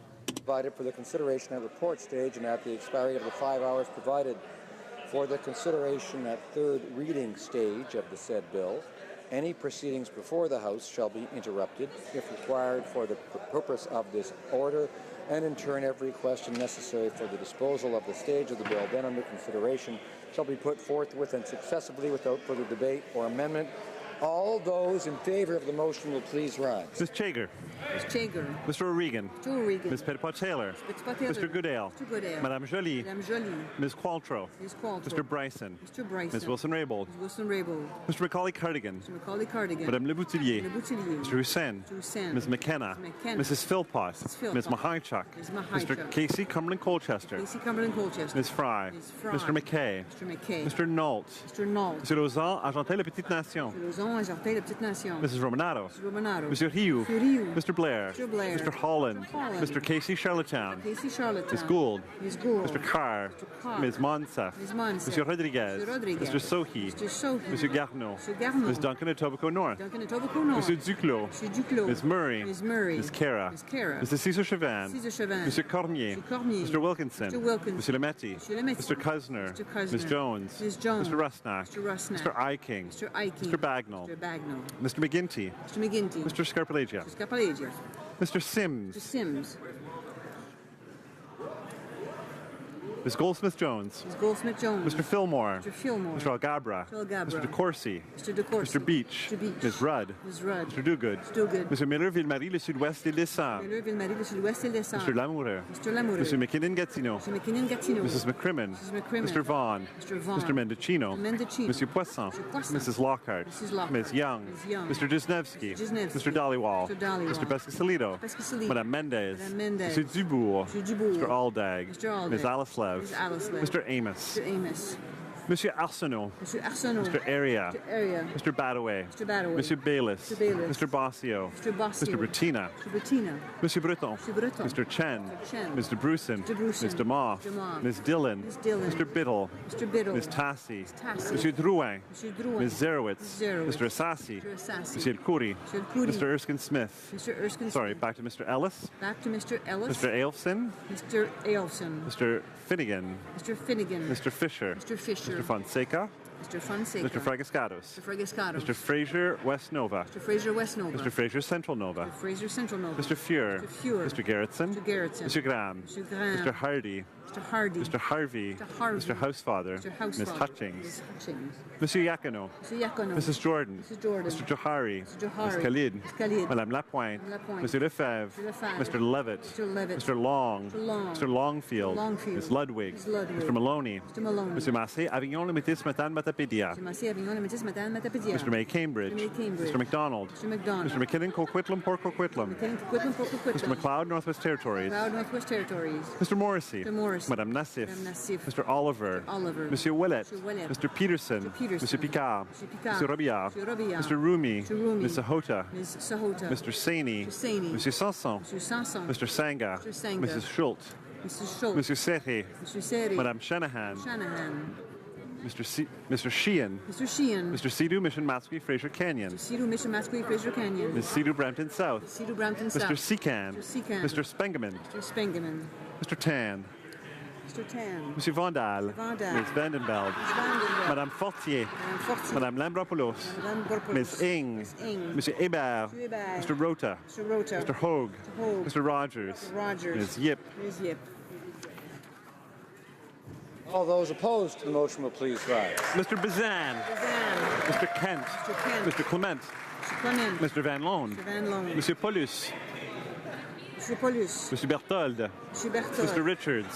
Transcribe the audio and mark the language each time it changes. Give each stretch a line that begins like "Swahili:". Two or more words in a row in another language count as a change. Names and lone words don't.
English: Provided for the consideration at report stage, and at the expiry of the 5 hours provided for the consideration at third reading stage of the said bill, any proceedings before the House shall be interrupted if required for the purpose of this order, and in turn every question necessary for the disposal of the stage of the bill then under consideration shall be put forthwith and successively without further debate or amendment. All those in favor of the motion will please rise. Ms. Chager. Ms. Chager. Mr. O'Regan. Mr. O'Regan. Ms. Petitpas-Taylor. Mr. Goodale. Mr. Goodale. Madame Joly. Madame Joly. Ms. Qualtrough. Ms. Qualtrough. Mr. Bryson. Mr. Bryson. Ms. Wilson-Raybould. Ms. Wilson-Raybould. Mr. Macaulay-Cardigan. Mr. Macaulay-Cardigan. Madame Le Boutillier. Le Boutillier. Mr. Hussain. Mr. Hussain. Ms. McKenna. Ms. McKenna. Mrs. Philpott. Mrs. Philpott. Ms. Mahichuk. Ms. Mahichuk. Mr. Casey Cumberland-Colchester. Casey Cumberland-Colchester. Ms. Fry. Ms. Fry. Mr. McKay. Mr. McKay. Mr. Nault. Mr. Nault. Mr. Lausanne, Argentin-la-Petite-Nation. Mr. Lausanne, Argentin, la Petite Nation. Mrs. Romanato. Mr. Romanato. Mr. Rioux. Mr. Rioux. Mr. Blair. Mr. Blair. Mr. Holland. Mr. Holland. Mr. Casey Charlottetown. Casey Charlottetown. Ms. Gould. Ms. Gould. Mr. Carr. Mr. Carr. Ms. Monsef. Ms. Monsef. Mr. Rodriguez. Mr. Rodriguez. Mr. Sohi. Mr. Sohi. Mr. Garneau. Mr. Garneau. Ms. Duncan Etobicoke North. Duncan Etobicoke North. Mr. Duclos. Mr. Duclos. Ms. Murray. Ms. Murray. Ms. Cara. Ms. Cara. Mr. Cesar Chauvin. Cesar Chauvin. Mr. Cormier. Mr. Cormier. Mr. Wilkinson. Mr. Wilkinson. Mr. Lametti. Mr. Lametti. Mr. Kusner. Mr. Kusner. Ms. Jones. Ms. Jones. Mr. Rusnak. Mr. Rusnak. Mr. Eiking. Mr. Eiking. Mr. Bagnall. Mr. Bagnall. Mr. McGinty. Mr. McGinty. Mr. Scarpalagia. Mr. Scarpalagia. Mr. Sims. Mr. Sims. Ms. Goldsmith-Jones. Ms. Goldsmith-Jones. Mr. Fillmore. Mr. Fillmore. Mr. Algabra. Mr. Algabra. Mr. DeCourcy. Mr. DeCourcy. Mr. Beach. Mr. Beach. Ms. Rudd. Ms. Rudd. Mr. Dogood. Mr. Dogood. Mr. Miller, Ville-Marie, le Sud-Ouest et l'Essard. Miller, Ville-Marie, le Sud-Ouest et l'Essard. Mr. Lamoureux. Mr. Lamoureux. Mr. McKinnon-Gatineau. Mr. McKinnon-Gatineau. Mrs. McCrimmon. Mrs. McCrimmon. Mr. Vaughn. Mr. Vaughn. Mr. Mendocino. Mr. Mendocino. Monsieur Poisson. Mr. Poisson. Mrs. Lockhart. Mrs. Lockhart. Ms. Young. Ms. Young. Mr. Gisnevsky. Mr. Gisnevsky. Mr. Dhaliwal. Mr. Dhaliwal. Mr. Pescasolido. Pescasolido. Madame Mendez. Madame Mendez. Mr. Dubourg. Mr. Dubourg. Mr. Aldag. Mr. Aldag. Ms. Alaslev. Ms. Alaslev. Mr. Amos. Mr. Amos. Monsieur Arsenault. Mr. Arsenault. Mr. Area. Mr. Area. Mr. Badaway. Mr. Badaway. Monsieur Bayliss. Mr. Bayliss. Mr. Bossio. Mr. Bossio. Mr. Bettina. Mr. Bettina. Monsieur Breton. Mr. Breton. Mr. Chen. Mr. Chen. Mr. Bruson. Mr. Bruson. Ms. DeMoff. DeMoff. Ms. Dillon. Ms. Dillon. Mr. Biddle. Mr. Biddle. Ms. Tassi. Ms. Tassi. Monsieur Drouin. Mr. Drouin. Ms. Zerowitz. Ms. Zerowitz. Mr. Assassi. Mr. Assassi. Monsieur Khoury. Mr. Khoury. Mr. Erskine Smith. Mr. Erskine Sorry, Smith. back to Mr. Ellis. Back to Mr. Ellis. Mr. Ailson. Mr. Ailson. Mr. Finnegan. Mr. Finnegan. Mr. Fisher. Mr. Fisher. Mr. Fonseca. Mr. Fonseca. Mr. Fragascatos. Mr. Fragascatos. Mr. Fraser West Nova. Mr. Fraser West Nova. Mr. Fraser Central Nova. Mr. Fraser Central Nova. Mr. Fuhr. Mr. Fuhr. Mr. Gerritsen. Mr. Gerritsen. Mr. Graham. Mr. Graham. Mr. Hardy. Mr. Hardy. Mr. Harvey. Mr. Harvey. Mr. Housefather. Mr. Housefather. Ms. Hutchings. Ms. Hutchings. Monsieur Yacono. Mr. Yacono. Mrs. Jordan. Mrs. Jordan. Mr. Johari. Mr. Johari. Ms. Khalid. Ms. Khalid. Madame Lapointe. Madame Lapointe. Monsieur Lefebvre. Mr. Lefebvre. Mr. Levitt. Mr. Levitt. Mr. Long. Mr. Long. Mr. Longfield. Mr. Longfield. Ms. Ludwig. Ms. Ludwig. Mr. Maloney. Mr. Maloney. Monsieur Massé, Avignon, le Métis, Matane, Matapédia. Mr. Massé, Avignon, le Métis, Matane, Matapédia. Mr. May Cambridge. Mr. May Cambridge. Mr. McDonald. Mr. McDonald. Mr. McKinnon, Coquitlam, Port Coquitlam. McKinnon, Coquitlam, Port Coquitlam. Mr. McLeod, Northwest Territories. Proud Northwest Territories. Mr. Morrissey. Mr. Morrissey. Madame Nassif. Madame Nassif. Mr. Oliver. Mr. Oliver. Monsieur Willett. Mr. Willett. Mr. Peterson. Mr. Peterson. Monsieur Picard. Mr. Picard. Mr. Robillard. Mr. Robillard. Mr. Rumi. Mr. Rumi. Ms. Sahota. Ms. Sahota. Mr. Saini. Mr. Saini. Monsieur Sanson. Mr. Sanson. Mr. Sanga. Mr. Sanga. Mrs. Schultz. Mrs. Schultz. Monsieur Serre. Mr. Seri. Madame Shanahan. Shanahan. Mr. Sheehan. Mr. Sheehan. Mr. Sidhu, Mission Matsqui, Fraser Canyon. Mr. Sidhu, Mission Matsqui, Fraser Canyon. Ms. Sidhu, Brampton South. Mr. Sidhu, Brampton South. Mr. Secan. Mr. Secan. Mr. Spengeman. Mr. Spengeman. Mr. Tan. Mr. Tan. Monsieur Vandal. Mr. Vandal. Ms. Vandenbeld. Ms. Vandenberg. Madame Fortier. Madame Fortier. Madame Lambropoulos. Madame Gorpoulos. Ms. Ing. Ms. Ing. Monsieur Hébert. Mr. Hébert. Mr. Rota. Mr. Rota. Mr. Hogue. Mr. Hogue. Mr. Rogers. Mr. Rogers. Ms. Yip. Ms. Yip. All those opposed to the motion will please rise. Mr. Bazan. Mr. Kent. Mr. Clement. Mr. Van Loan. Monsieur Paulus. Monsieur Berthold. Mr. Richards.